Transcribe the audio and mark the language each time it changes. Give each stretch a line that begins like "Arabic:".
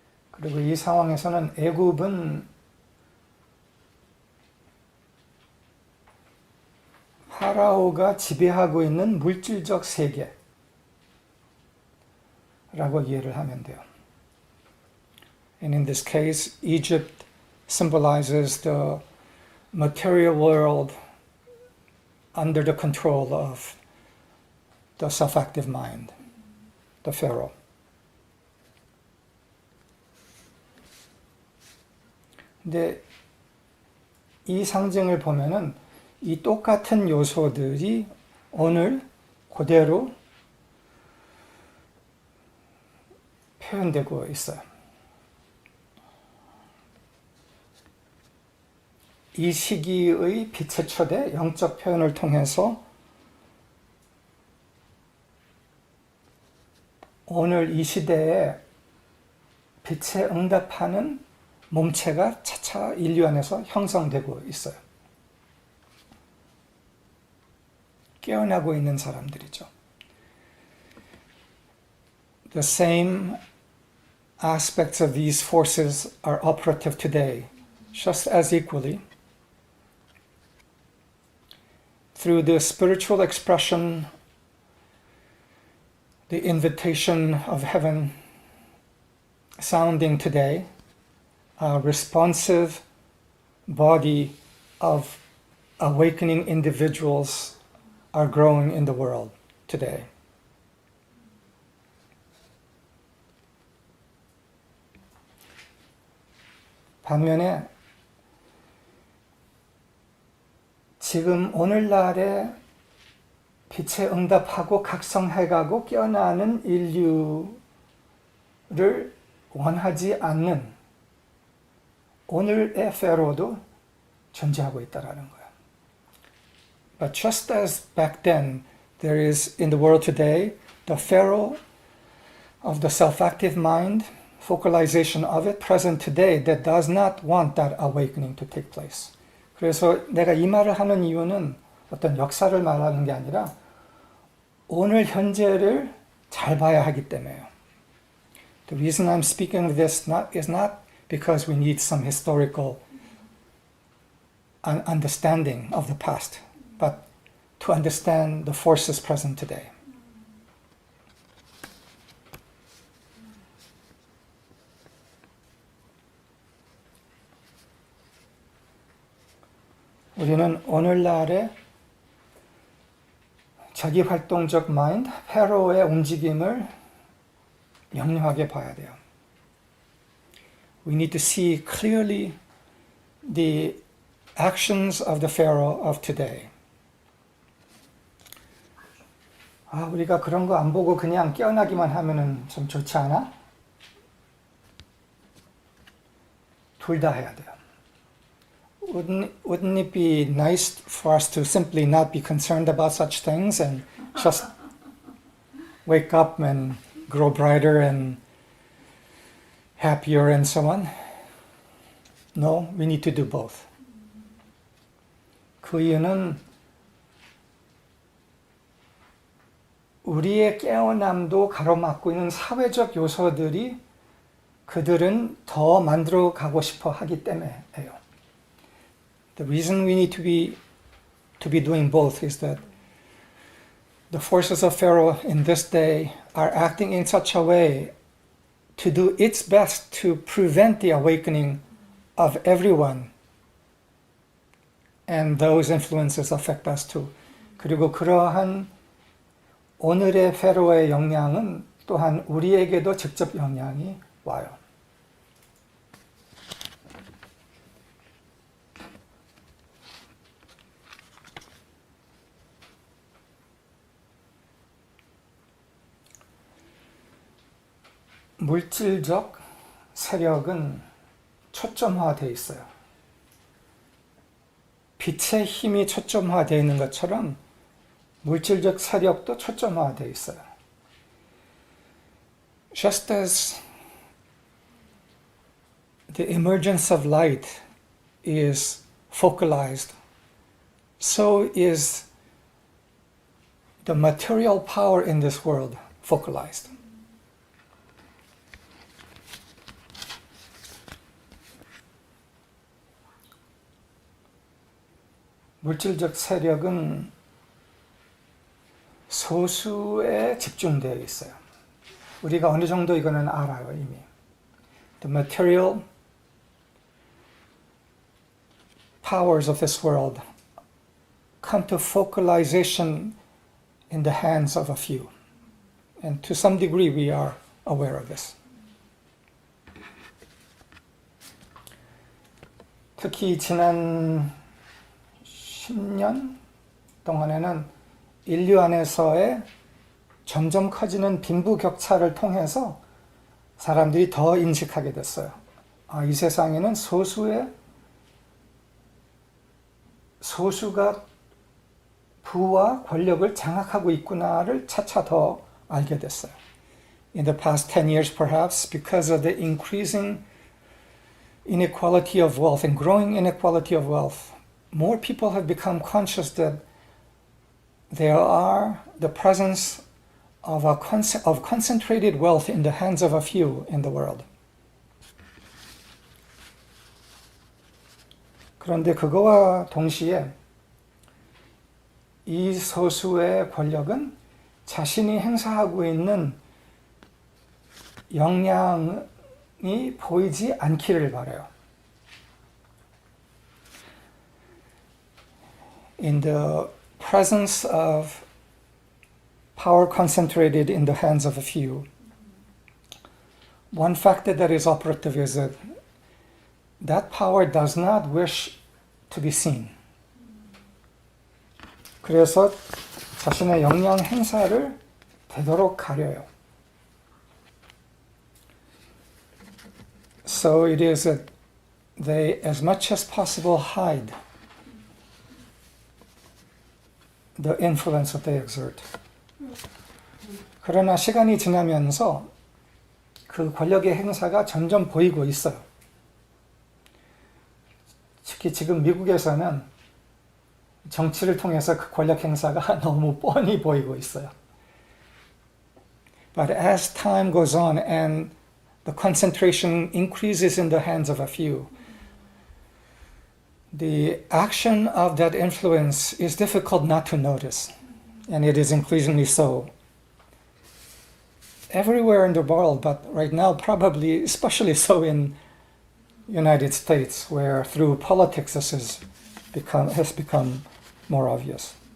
Korean: 그리고 이 상황에서는 애굽은 파라오가 지배하고 있는 물질적 세계라고 이해를 하면 돼요.
English: And in this case, Egypt symbolizes the material world under the control of the self-active mind, the Pharaoh.
Korean: 근데 이 상징을 보면은 이 똑같은 요소들이 오늘 그대로 표현되고 있어요. 이 시기의 빛의 초대, 영적 표현을 통해서 오늘 이 시대에 빛에 응답하는 몸체가 차차 인류 안에서 형성되고 있어요. 깨어나고 있는 사람들이죠.
English: The same aspects of these forces are operative today, just as equally. Through the spiritual expression, the invitation of heaven sounding today, a responsive body of awakening individuals are growing in the world today.
Korean: 반면에 지금 오늘날에 빛에 응답하고 각성해가고 깨어나는 인류를 원하지 않는 오늘의 페로도 존재하고 있다라는 거예요.
English: But just as back then, there is in the world today the Pharaoh of the self-active mind, focalization of it, present today, that does not want that awakening to take place.
Korean: 그래서 내가 이 말을 하는 이유는 어떤 역사를 말하는 게 아니라 오늘 현재를 잘 봐야 하기 때문에요.
English: The reason I'm speaking of this is not because we need some historical understanding of the past, but to understand the forces present today.
Korean: 우리는 오늘날의 자기 활동적 마인드, 페로의 움직임을 명료하게 봐야 돼요.
English: We need to see clearly the actions of the Pharaoh of today.
Korean: 우리가 그런 거 안 보고 그냥 깨어나기만 하면은 좀 좋지 않아? 둘 다 해야 돼요.
English: Wouldn't it be nice for us to simply not be concerned about such things and just wake up and grow brighter and happier and so on? No, we need to do both.
Korean: 그 이유는 우리의 깨어남도 가로막고 있는 사회적 요소들이 그들은 더 만들어 가고 싶어 하기 때문에요.
English: The reason we need to be doing both is that the forces of Pharaoh in this day are acting in such a way to do its best to prevent the awakening of everyone, and those influences affect us too.
Korean: 그리고 그러한 오늘의 페로의 영향은 또한 우리에게도 직접 영향이 와요. 물질적 세력은 초점화되어 있어요. 빛의 힘이 초점화되어 있는 것처럼 물질적 세력도 초점화되어 있어요.
English: Just as the emergence of light is focalized, so is the material power in this world focalized.
Korean: 물질적 세력은 소수에 집중되어 있어요. 우리가 어느 정도 이거는 알아요, 이미.
English: The material powers of this world come to focalization in the hands of a few. And to some degree we are aware of this.
Korean: 특히 지난 10년 동안에는 인류 안에서의 점점 커지는 빈부격차를 통해서 사람들이 더 인식하게 됐어요. 이 세상에는 소수가 부와 권력을 장악하고 있구나를 차차 더 알게 됐어요.
English: In the past 10 years perhaps, because of the increasing inequality of wealth and growing inequality of wealth, more people have become conscious that there are the presence of concentrated wealth in the hands of a few in the world.
Korean: 그런데 그거와 동시에 이 소수의 권력은 자신이 행사하고 있는 영향이 보이지 않기를 바라요.
English: In the presence of power concentrated in the hands of a few, one factor that is operative is that that power does not wish to be seen.
Korean: 그래서 자신의 영향 행사를 되도록 가려요.
English: So it is that they, as much as possible, hide the influence that they exert.
Korean: 그러나 시간이 지나면서 그 권력의 행사가 점점 보이고 있어요. 특히 지금 미국에서는 정치를 통해서 그 권력 행사가 너무 뻔히 보이고 있어요.
English: But as time goes on and the concentration increases in the hands of a few, the action of that influence is difficult not to notice, and it is increasingly so everywhere in the world, but right now probably especially so in United States, where through politics this has become more obvious.